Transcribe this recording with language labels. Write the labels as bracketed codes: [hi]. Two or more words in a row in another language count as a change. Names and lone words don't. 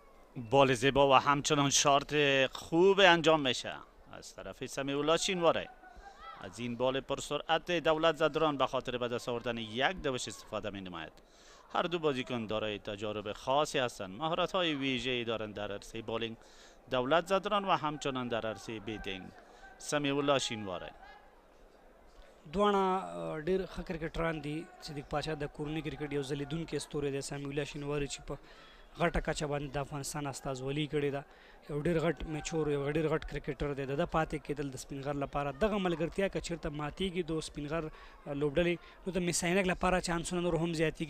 [fa] بال زیبا و همچنان شارت خوب انجام میشه از طرف سمیع الله شینواره. از این بال پرسرعت دولت زدران به خاطر به دست آوردن یک دوش استفاده می نماید. هر دو بازیکن دارای تجارب خاصی هستند، مهارت های ویژه‌ای دارند در عرصه بالینگ دولت زدران و همچنان در عرصه بیتینگ سمیع الله شینواره. [ps] دواړه ډېر ښه کرکټران دي. صدیق پاچا د کورني کرکټ یو ځلیدونکی ستوری دی. سمیع الله شینواري چې په غټه کچه باندې د افغانستان استازولي کړې ده، یو ډېر غټ میچور، یو ډېر غټ کرکټر دی. د پاتې کېدل د سپین غر لپاره دغه ملګرتیا که چېرته ماتېږي د سپین غر لوبډلې، نو د میس-e-AInak لپاره چانسونه نور هم زیاتېږي.